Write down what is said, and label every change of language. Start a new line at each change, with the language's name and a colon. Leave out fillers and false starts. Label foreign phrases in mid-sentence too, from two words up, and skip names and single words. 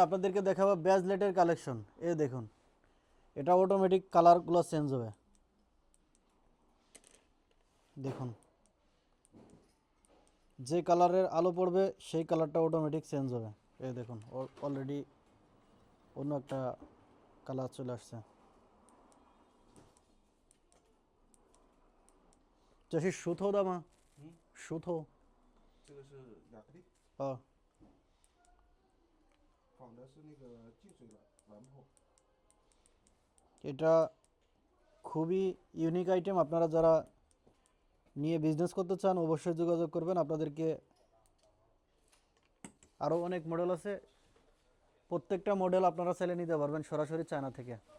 Bangla: আপনাদেরকে দেখাবো ব্যাজলেটের কালেকশন। এই দেখুন, এটা অটোমেটিক কালারগুলো চেঞ্জ হবে। দেখুন, যে কালারের আলো পড়বে সেই কালারটা অটোমেটিক চেঞ্জ হবে। এই দেখুন, অলরেডি অন্য একটা কালার চলে আসছে।
Chinese: 这是熟透的吗？熟透。这个是亚克力，哦，仿的是那个净水蓝泡。
Bangla: এটা খুবই ইউনিক আইটেম। আপনারা যারা নিয়ে বিজনেস করতে চান অবশ্যই যোগাযোগ করবেন। আপনাদেরকে আরও অনেক মডেল আছে। প্রত্যেকটা মডেল আপনারা চাইলে নিতে পারবেন সরাসরি চায়না থেকে।